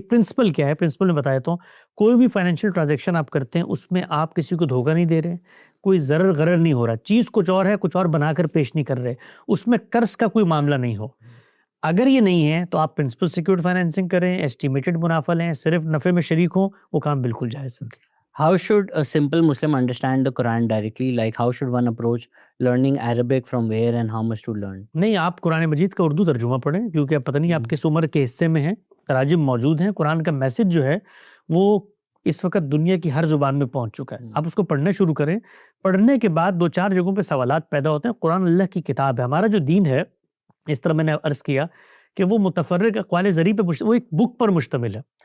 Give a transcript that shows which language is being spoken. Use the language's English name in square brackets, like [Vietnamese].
[Urdu] Principal کیا ہے؟ Principal میں بتا دیتا ہوں. کوئی بھی فائنینشیل ٹرانزیکشن آپ کرتے ہیں اس میں آپ کسی کو دھوکہ نہیں دے رہے، کوئی ضرر غرر نہیں ہو رہا، چیز کچھ اور ہے، کچھ اور بنا کر پیش نہیں کر رہے، اس میں قرض کا کوئی معاملہ نہیں ہو. اگر یہ نہیں ہے تو آپ پرنسپل سیکیورڈ فائنینسنگ کریں، ایسٹیمیٹڈ منافع لیں، صرف نفع میں شریک ہوں، وہ کام بالکل جائز ہے. [English] How should a simple Muslim understand the Quran directly? Like how should one approach learning Arabic, from where and how much to learn? [Urdu] نہیں، آپ قرآن مجید کا اردو ترجمہ پڑھیں، کیونکہ اب پتہ نہیں آپ کس عمر کے حصے میں ہیں. تراجم موجود ہیں. قرآن کا میسج جو ہے وہ اس وقت دنیا کی ہر زبان میں پہنچ چکا ہے. آپ اس کو پڑھنا شروع کریں. پڑھنے کے بعد 2-4 جگہوں پہ سوالات پیدا ہوتے ہیں. قرآن اللہ کی کتاب ہے. ہمارا جو دین ہے، اس طرح میں نے عرض کیا کہ وہ متفرق اقوال زری پہ وہ ایک بک پر مشتمل ہے.